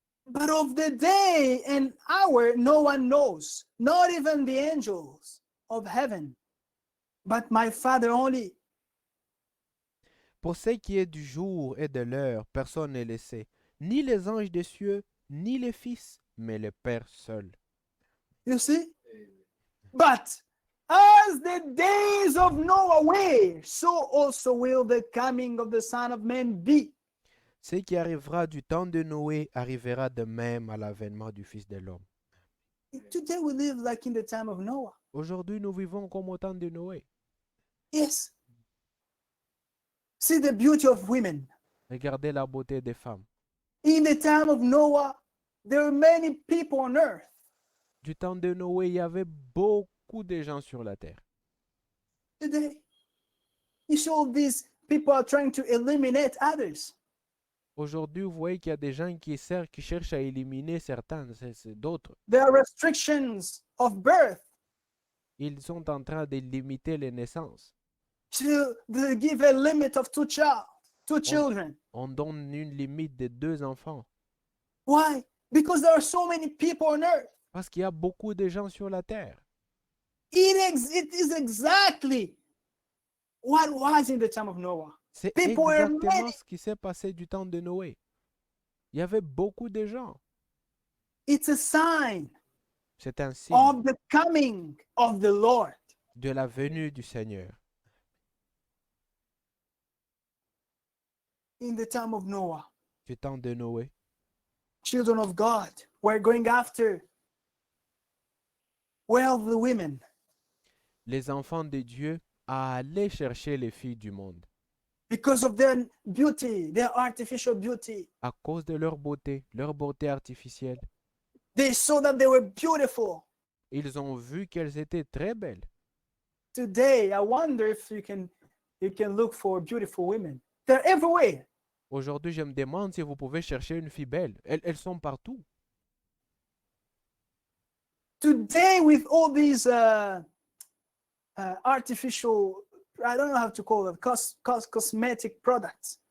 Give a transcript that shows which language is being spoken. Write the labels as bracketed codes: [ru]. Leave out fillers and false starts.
[en] But of the day and hour no one knows, not even the angels of heaven, but my Father only. [fr] Pour ce qui est du jour et de l'heure, personne ne le sait, ni les anges des cieux, ni les fils, mais le Père seul. [en] You see? But as the days of Noah were, so also will the coming of the Son of Man be. [fr] Ce qui arrivera du temps de Noé arrivera de même à l'avènement du Fils de l'homme. [en] Today we live like in the time of Noah. [fr] Aujourd'hui, nous vivons comme au temps de Noé. [en] Yes. See the beauty of women. [fr] Regardez la beauté des femmes. [en] In the time of Noah, there were many people on earth. [fr] Du temps de Noé, il y avait beaucoup de gens sur la terre. [en] Today, you see all these people are trying to eliminate others. [fr] Aujourd'hui, vous voyez qu'il y a des gens qui cherchent à éliminer certains, c'est d'autres. [en] There are restrictions of birth [fr] Ils sont en train de limiter les naissances. [en] to give a limit of two children. [fr] On donne une limite de 2 enfants. [en] Why? Because there are so many people on earth. [fr] Parce qu'il y a beaucoup de gens sur la terre. [en] It is exactly what was in the time of Noah. [fr] C'est [en] People were [fr] exactement [en] many. [fr] ce qui s'est passé du temps de Noé. Il y avait beaucoup de gens. [en] It's a sign [fr] C'est un signe [en] of the coming of the Lord. [fr] de la venue du Seigneur. [en] in the time of Noah, [fr] du temps de Noé. [en] children of God were going after wealthy women. [fr] Les enfants de Dieu allaient chercher les filles du monde [en] Because of their beauty, their artificial beauty. [fr] à cause de leur beauté artificielle. [en] They saw that they were beautiful. [fr] Ils ont vu qu'elles étaient très belles. [en] Today, I wonder if you can look for beautiful women. They're everywhere. [fr] Aujourd'hui, je me demande si vous pouvez chercher une fille belle. Elles sont partout. [en] Today, with all these artificial, I don't know how to call it, cosmetic products,